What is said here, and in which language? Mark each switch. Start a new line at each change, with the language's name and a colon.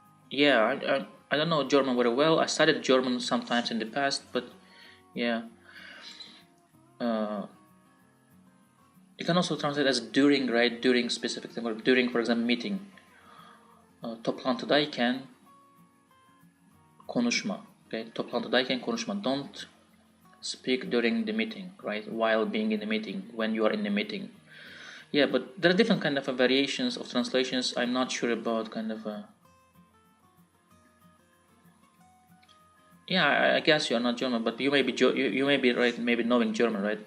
English: Yeah, I don't know German very well. I studied German sometimes in the past, but yeah. You can also translate as during, right? During specific thing, or during, for example, meeting.
Turkish: Toplantıdayken konuşma. Okay, toplantıdayken konuşma.
English: Don't speak during the meeting, right? While being in the meeting, when you are in the meeting. Yeah, but there are different kind of variations of translations. I'm not sure about kind of yeah, I guess you are not German, but you may be right, maybe knowing German, right?